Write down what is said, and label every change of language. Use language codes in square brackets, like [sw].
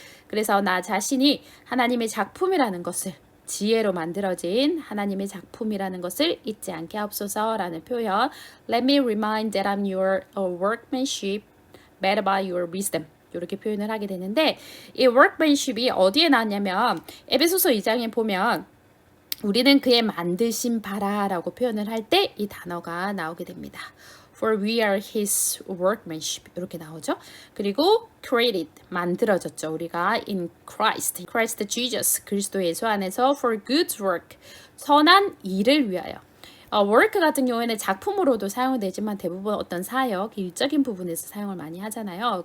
[ko] 그래서 나 자신이 하나님의 작품이라는 것을 지혜로 만들어진 하나님의 작품이라는 것을 잊지 않게 하옵소서라는 표현 [en] Let me remind that I'm your workmanship made by your wisdom [ko] 이렇게 표현을 하게 되는데 이 workmanship이 어디에 나왔냐면 에베소서 2장에 보면 우리는 그의 만드신 바라라고 표현을 할 때 이 단어가 나오게 됩니다. [en] For we are his workmanship [ko] 이렇게 나오죠. 그리고 created 만들어졌죠. 우리가 [en] in Christ Jesus [ko] 그리스도 예수 안에서 [en] for good work [ko] 선한 일을 위하여. work 같은 경우에는 작품으로도 사용되지만 대부분 어떤 사역, 일적인 부분에서 사용을 많이 하잖아요.